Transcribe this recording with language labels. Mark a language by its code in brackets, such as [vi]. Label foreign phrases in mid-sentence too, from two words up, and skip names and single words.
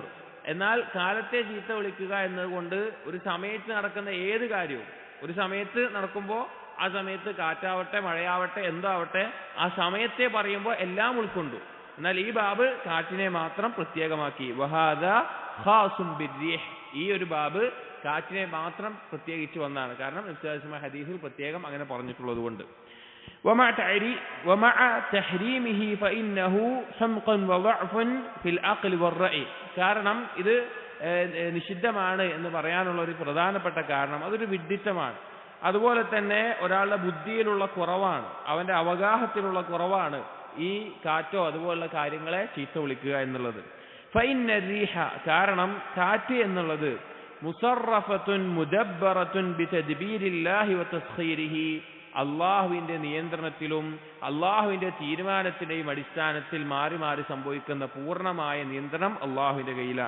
[ml] എന്നാൽ കാലത്തെ ചീത്ത വിളിക്കുക എന്നതുകൊണ്ട് ഒരു സമയത്ത് നടക്കുന്ന ഏത് കാര്യവും, ഒരു സമയത്ത് നടക്കുമ്പോൾ ആ സമയത്ത് കാറ്റാവട്ടെ മഴയാവട്ടെ എന്താവട്ടെ ആ സമയത്തെ പറയുമ്പോൾ എല്ലാം ഉൾക്കൊണ്ടു. എന്നാൽ ഈ ബാബ് കാറ്റിനെ മാത്രം പ്രത്യേകമാക്കി. [ar] وهذا خاص بالريح, [ml] ഈ ഒരു ബാബ് കാറ്റിനെ മാത്രം പ്രത്യേകിച്ച് വന്നാണ്. കാരണം നബി ഹദീസിൽ പ്രത്യേകം അങ്ങനെ പറഞ്ഞിട്ടുള്ളത് കൊണ്ട്. [ar] ومع تحريمه فإنه حمق وضعف في العقل والرأي. [ml] കാരണം ഇത് നിഷിദ്ധമാണ് എന്ന് പറയാനുള്ള ഒരു പ്രധാനപ്പെട്ട കാരണം അതൊരു വിഡ്ഢിത്തമാണ്. അതുപോലെ തന്നെ ഒരാളുടെ ബുദ്ധിയിലുള്ള കുറവാണ്, അവന്റെ അവഗാഹത്തിലുള്ള കുറവാണ് ഈ കാറ്റോ അതുപോലുള്ള കാര്യങ്ങളെ ചീത്ത വിളിക്കുക എന്നുള്ളത്. [ar] فإن الريح, [ml] കാരണം കാറ്റ് എന്നുള്ളത് [ar] مصرفة مدبرة بتدبير الله وتسخيره, [ml] അള്ളാഹുവിന്റെ നിയന്ത്രണത്തിലും അള്ളാഹുവിന്റെ തീരുമാനത്തിന്റെയും അടിസ്ഥാനത്തിൽ മാറി മാറി സംഭവിക്കുന്ന പൂർണ്ണമായ നിയന്ത്രണം അള്ളാഹുവിന്റെ കയ്യിലാണ്.